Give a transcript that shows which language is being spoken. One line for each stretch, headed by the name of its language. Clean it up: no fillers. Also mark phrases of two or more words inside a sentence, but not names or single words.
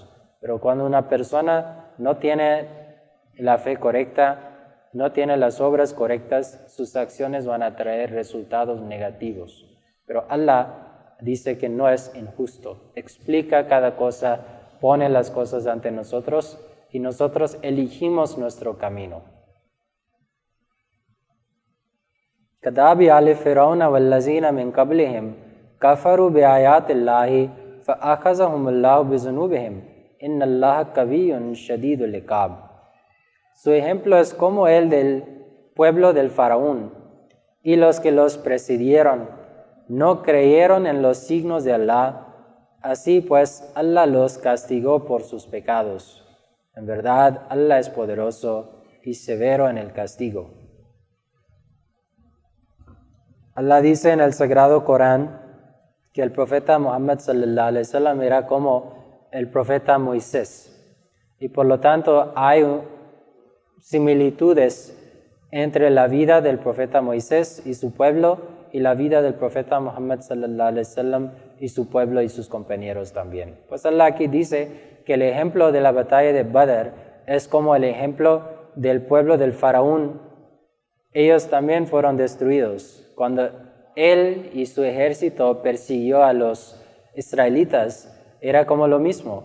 Spanish: Pero cuando una persona no tiene la fe correcta, no tiene las obras correctas, sus acciones van a traer resultados negativos. Pero Allah dice que no es injusto. Explica cada cosa, pone las cosas ante nosotros y nosotros elegimos nuestro camino.
Arabic: كَدَابِ آلِ فِرْعَوْنَ وَالَّذِينَ مِنْ قَبْلِهِمْ كَفَرُوا بِآيَاتِ اللَّهِ فَأَخَذَهُمُ اللَّهُ بِذُنُوبِهِمْ إِنَّ اللَّهَ قَوِيٌّ شَدِيدُ الْعِقَابِ.
Spanish: Su ejemplo es como el del pueblo del faraón y los que los precedieron no creyeron en los signos de Allah. Así pues, Allah los castigó por sus pecados. En verdad, Allah es poderoso y severo en el castigo. Allah dice en el Sagrado Corán que el profeta Muhammad
Arabic: صلى الله عليه وسلم
Spanish: era como el profeta Moisés. Y por lo tanto hay similitudes entre la vida del profeta Moisés y su pueblo y la vida del profeta Muhammad
Arabic: صلى الله عليه وسلم
Spanish: y su pueblo y sus compañeros también. Pues Allah aquí dice que el ejemplo de la batalla de Badr es como el ejemplo del pueblo del faraón. Ellos también fueron destruidos. Cuando él y su ejército persiguió a los israelitas, era como lo mismo.